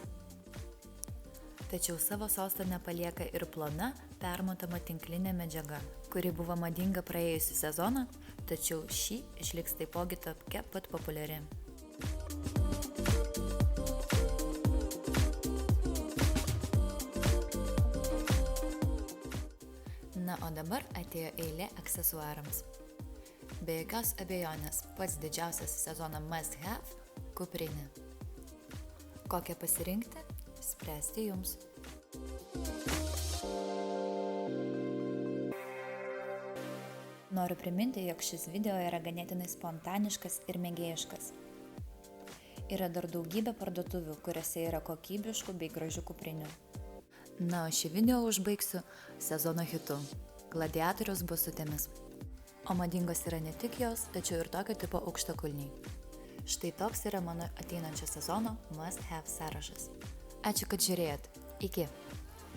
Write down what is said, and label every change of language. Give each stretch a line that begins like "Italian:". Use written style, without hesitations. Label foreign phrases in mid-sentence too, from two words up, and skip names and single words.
Lithuanian: Tačiau savo sosto nepalieka ir plona, permatoma tinklinė medžiaga, kuri buvo madinga praėjusį sezoną, tačiau šį išliks taipogi tokia pat populiari. Na, o dabar atėjo eilė aksesuarams. Be jokios abejonės, pats didžiausias sezono must-have – kuprinė. Kokią pasirinkti? Spręsti jums. Noriu priminti, jog šis video yra ganėtinai spontaniškas ir mėgėjiškas. Yra dar daugybė parduotuvių, kuriuose yra kokybiškų bei gražių kuprinių. Na, o šį video užbaigsiu sezono hitu – gladiatoriaus basutėmis. O madingos yra ne tik jos, tačiau ir tokio tipo aukštakulniai. Štai toks yra mano ateinančio sezono must-have sąrašas. Ačiū, kad žiūrėjot. Iki.